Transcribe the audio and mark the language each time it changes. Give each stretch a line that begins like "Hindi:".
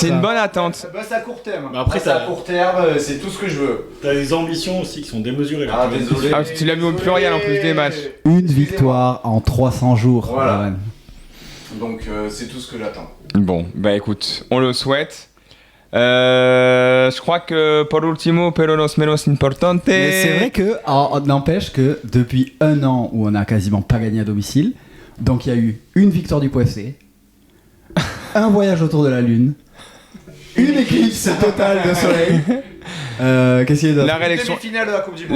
French: C'est une bonne attente. Bah, c'est à court terme. Bah, après, c'est à court terme, c'est tout ce que je veux. T'as des ambitions aussi qui sont démesurées. Là, Ah, désolé. Ah, tu l'as mis au pluriel en plus des matchs. Une victoire en 300 jours. Voilà. Donc c'est tout ce que j'attends. Bon, bah écoute, on le souhaite. Je crois que
Spanish: por último, pero no menos importante.
French: Mais c'est vrai que, n'empêche que depuis 1 an où on a quasiment pas gagné à domicile, donc il y a eu une victoire du POFC, un voyage autour de la Lune, une éclipse totale de soleil. Qu'est-ce qu'il y a d'autre? La réélection, Demi-finale de la Coupe du Monde.